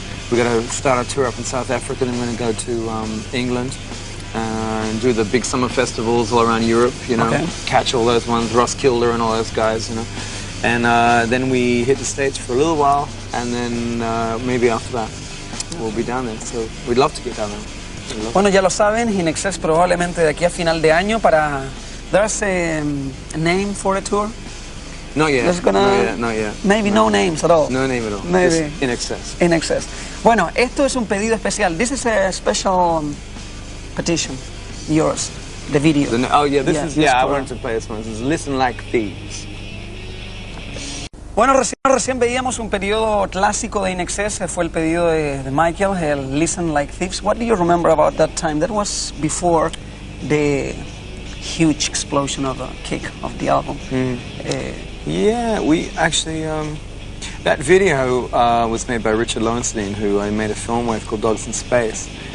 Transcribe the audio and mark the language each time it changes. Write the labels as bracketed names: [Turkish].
[English] We got to start a tour up in South Africa, then we're going to go to England and do the big summer festivals all around Europe. You know, catch all those ones, Roskilde and all those guys. You know, and then we hit the States for a little while, and then maybe after that we'll be down there. So we'd love to get down there. [Spanish] Bueno, ya lo saben, INXS probablemente de aquí a final de año para. [English] There's a name for a tour. Not yet. Not yet. Maybe no names at all. No name at all. Maybe. INXS. INXS. [Spanish] Bueno, esto es un pedido especial. [English] This is a special petition. Yours. The video. This is. I wanted to play this one. This is Listen Like Thieves. [Spanish] Bueno, recién veíamos un periodo clásico de INXS. Fue el pedido de Michael, el Listen Like Thieves. [English] What do you remember about that time? That was before the huge explosion of the kick of the album. Yeah, we actually, that video was made by Richard Lowenstein, who I made a film with called Dogs in Space.